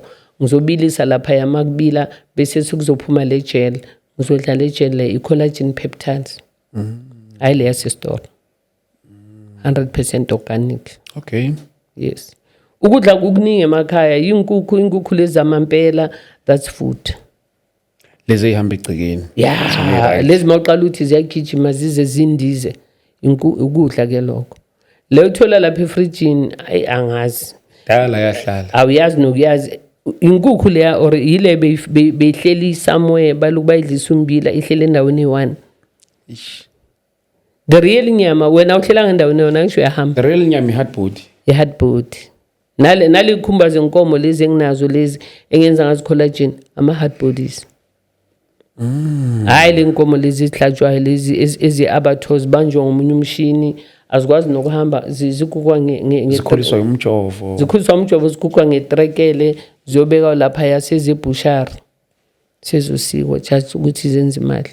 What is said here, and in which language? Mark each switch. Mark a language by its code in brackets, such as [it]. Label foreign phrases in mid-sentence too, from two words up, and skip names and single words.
[zu] Ngizobilisa lapha yamakubila bese sekuzophuma le gel. Ngizodla le gel le i- [en] collagen peptides. [zu] Hayi le yasesitolo. 100% organic. [en] Okay. [zu] Yes. Ukudla kukuningi emakhaya inkukhu lezi amampela, [en] that's food. [zu] Lezi ihamba igcikeni. Yeah, lezi mawuqala uthi ziyagijima zize zindize ukudla ke lokho. Le uthola lapha efrijini angazi. Dala yahlala. Awuyazi nokuyazi inkukhu leya or yile beyihleli somewhere baluku bayidlisa umbila ihlele endaweni e1. [en] The real [zu] nyama wena uhlela endaweni yona ngisho yahamba. [en] The real [zu] nyama i-hard body. I-hard body. Nale khumba zenkomo lezi enginazo lezi engenza ngazo collagen ama-hard bodies. Hayi le nkomo lezi zihlatshwayo lezi ezi-abattoirs banjwa ngomunye umshini azikwazi nokuhamba zikukwa zikhuliswa umjovo. Zikhuliswa umjovo zikukwa ngetrekele ziyobeka lapha yasezebushari sezosikwa just ukuthi zenze imali.